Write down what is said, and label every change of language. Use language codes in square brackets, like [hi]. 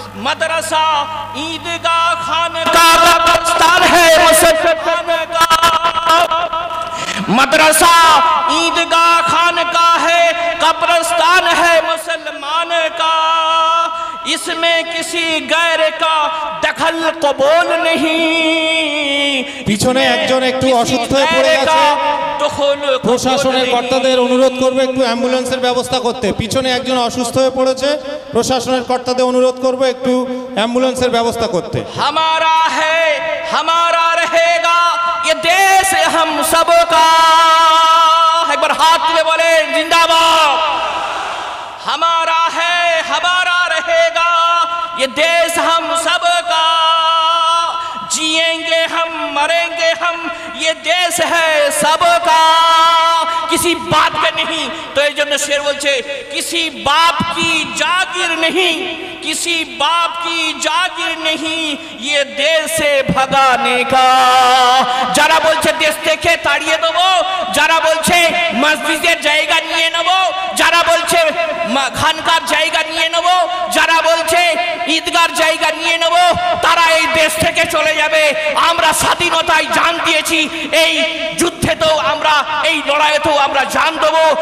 [hi] मदरसा ईदगाह खानकाह कब्रिस्तान है मुसलमान का। मदरसा ईदगाह खानकाह है, कब्रिस्तान है मुसलमान का। इसमें किसी गैर का दखल कबूल नहीं। [bn] পিছনে একজন একটু অসুস্থ হয়ে পড়ে গেছে, প্রশাসনের কর্তাদের অনুরোধ করবে একটু অ্যাম্বুলেন্সের ব্যবস্থা করতে। পিছনে একজন অসুস্থ হয়ে পড়েছে, প্রশাসনের কর্তাদের অনুরোধ করবে একটু অ্যাম্বুলেন্সের ব্যবস্থা করতে। [hi] हमारा है, हमारा रहेगा, ये देश हम सबका। एक बार हाथ में बोले जिंदाबाद। हमारा है, हमारा रहेगा, ये देश हम सबका। जिएंगे हम, मरेंगे हम, ये देश है सबका। किसी बाप का नहीं, तो ये जन्नत शेर बोलছে किसी बाप की जागीर नहीं, किसी बाप की जागीर नहीं, ये देश से भगाने का। [bn] যারা বলছে দেশ থেকে তাড়িয়ে দেব, যারা বলছে মসজিদের জায়গা নিয়ে নেব, যারা বলছে খানকার জায়গা নিয়ে নেব, যারা বলছে ঈদগার জায়গা নিয়ে নেব, তারা এই দেশ থেকে চলে যাবে। আমরা স্বাধীনতায় জান দিয়েছি, এই যুদ্ধেতেও আমরা, এই লড়াইতেও আমরা জান দেবো।